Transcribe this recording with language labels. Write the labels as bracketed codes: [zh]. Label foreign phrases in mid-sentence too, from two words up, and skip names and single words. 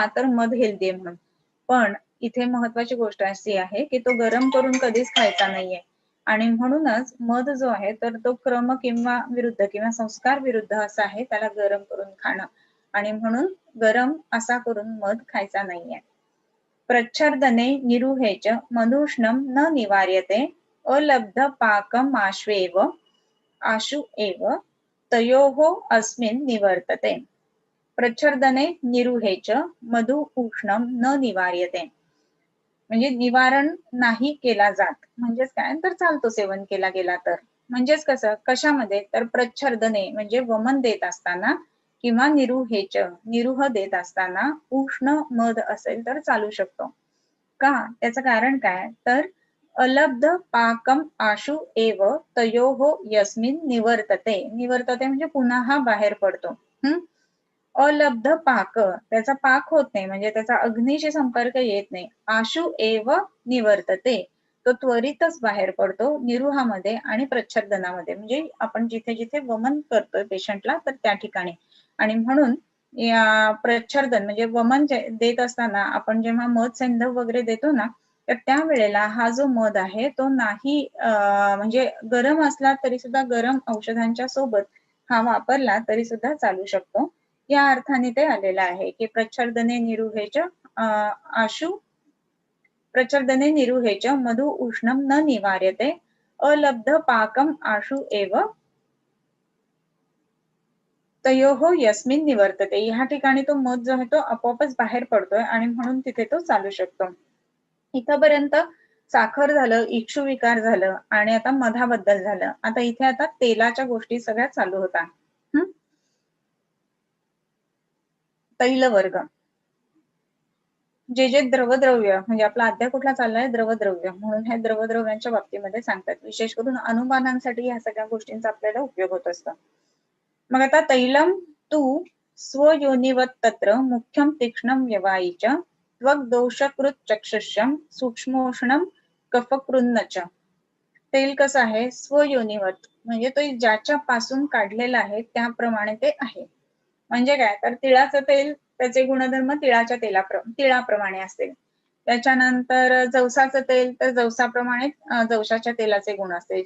[mr] तर मध हेल्दी आहे म्हणून. पण इथे महत्वाची गोष्ट अशी आहे की तो गरम करून कधीच खायचा नाहीये आणि म्हणूनच मध जो आहे तर तो क्रम किंवा विरुद्ध किंवा संस्कार विरुद्ध असा आहे त्याला गरम करून खाणं आणि म्हणून गरम असा करून मध खायचा नाहीये. [sa] प्रच्छर्दने निरुहेच मधुष्णम न निवार्यते अलब्ध पाकम आशु एव तयोः अस्मिन् निवर्तते. प्रच्छर्दने निरुहेच मधु उष्णम न निवार्यते, [mr] म्हणजे निवारण नाही केला जात, म्हणजेच काय तर चालतो सेवन केला गेला तर. म्हणजेच कसं, कशामध्ये तर प्रच्छर्दने म्हणजे वमन देत असताना किंवा निरुहेच निरुह देत असताना उष्ण मध असेल तर चालू शकतो. का, त्याचं कारण काय तर [sa] अलब्ध पाकम आशु एव तयोहो यस्मिन निवर्तते, [mr] निवर्तते म्हणजे पुन्हा बाहेर पडतो. [sa] अलब्ध पाक, [mr] त्याचा पाक होत नाही म्हणजे त्याचा अग्नीशी संपर्क येत नाही. [sa] आशु एव निवर्तते, [mr] तो त्वरितच बाहेर पडतो निरुहामध्ये आणि प्रच्छर्दनामध्ये, म्हणजे आपण जिथे जिथे वमन करतोय पेशंटला तर त्या ठिकाणी. आणि म्हणून या प्रच्छर्दन म्हणजे वमन देत असताना आपण जेव्हा मध सैंधव वगैरे देतो ना, तर त्यावेळेला हा जो मध आहे तो नाही म्हणजे गरम असला तरी सुद्धा गरम औषधांच्या सोबत हा वापरला तरी सुद्धा चालू शकतो. या अर्थाने ते आलेलं आहे की [sa] प्रच्छर्दने निरुहेच आशु प्रच्छर्दने निरुहेच मधु उष्णम न निवार्यते अलब्ध पाकम आशु एव तयोहो यस्मिन निवर्तते, [mr] ह्या ठिकाणी तो मध जो आहे तो आपोआपच बाहेर पडतोय आणि म्हणून तिथे तो चालू शकतो. इथपर्यंत साखर झालं, इक्षू विकार झालं आणि आता मधाबद्दल झालं. आता इथे आता तेलाच्या गोष्टी सगळ्या चालू होता. तैलवर्ग, जे द्रवद्रव्य, म्हणजे आपला अध्याय कुठला चाललाय द्रवद्रव्य, म्हणून हे द्रवद्रव्यांच्या बाबतीमध्ये सांगतात. विशेष करून अनुमानांसाठी ह्या सगळ्या गोष्टींचा आपल्याला उपयोग होत असतो. मग आता [sa] तैलम तू स्वयोनिवत तत्र मुख्यम तीक्ष्णम व्यवायीच त्वग दोषकृत चक्षुष्यम सूक्ष्मोष्णम कफकृन्नच. [mr] तेल कसं आहे स्वयोनिवत, म्हणजे तो ज्याच्या पासून काढलेला आहे त्याप्रमाणे ते आहे. म्हणजे काय तर तिळाचं तेल, त्याचे गुणधर्म तिळाप्रमाणे असतील. त्याच्यानंतर जवसाचं तेल तर जवसाप्रमाणे जवसाच्या तेलाचे गुण असतील.